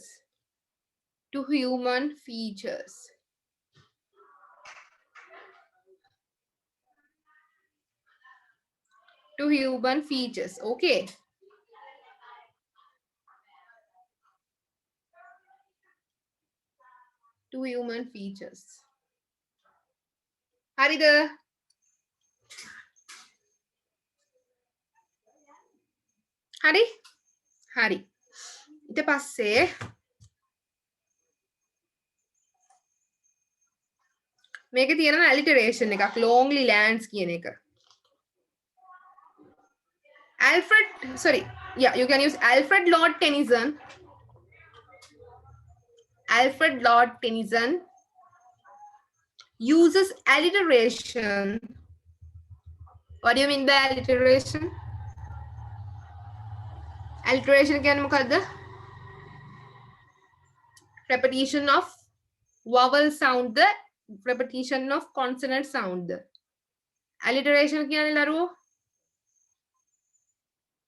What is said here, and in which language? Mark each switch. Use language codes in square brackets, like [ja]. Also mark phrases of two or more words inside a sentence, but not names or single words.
[en] To human features. To human features. Okay. To human features. [si] හරිද? හරි? හරි. ඊට පස්සේ මේකේ තියෙනවා alliteration එකක්, [en] lonely lands [si] කියන එක. [en] you can use Alfred Lord Tennyson. Alfred Lord Tennyson uses alliteration. What do you mean by alliteration? [si] Alliteration කියන්නේ මොකද්ද? [en] Repetition of vowel sound, the repetition of consonant sound. [si] Alliteration කියන්නේ ලරුවෝ